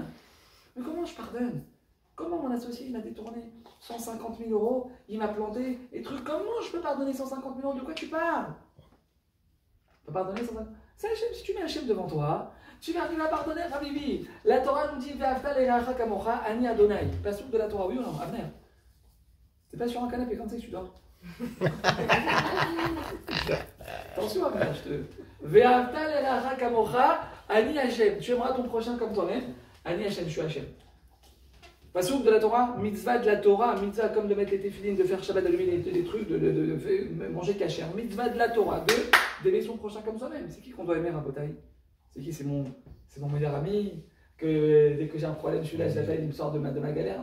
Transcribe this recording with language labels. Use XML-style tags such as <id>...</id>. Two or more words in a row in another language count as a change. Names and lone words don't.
<fr>Mais comment je pardonne? Comment mon associé, il m'a détourné 150 000 euros, il m'a planté, et trucs, comment je peux pardonner 150 000 euros? De quoi tu parles? Tu peux pardonner 150 000 euros? C'est Hachem, si tu mets Hachem devant toi, tu vas arriver à pardonner, Habibi. La Torah nous dit</fr> <he>ואהבת לרעך כמוך אני אדני.</he> <fr>Pas sûr de la Torah, oui ou non? Avenir. T'es pas sur un canapé, quand c'est que tu dors? Attention, Avenir, je te.</fr> <he>ואהבת לרעך כמוך אני השם.</he> <fr>Tu aimeras ton prochain comme toi-même.</fr> <he>אני השם,</he> <fr>je suis Hachem. Pas sûr de la Torah, mitzvah de la Torah, mitzvah comme de mettre les téphilines, de faire Shabbat, d'allumer des trucs, de manger kasher. Mitzvah de la Torah, d'aimer son prochain comme soi-même. C'est qui qu'on doit aimer, Rabotai? C'est qui? C'est mon meilleur ami, que dès que j'ai un problème, je suis là, je l'appelle, il me sort de ma galère.</fr>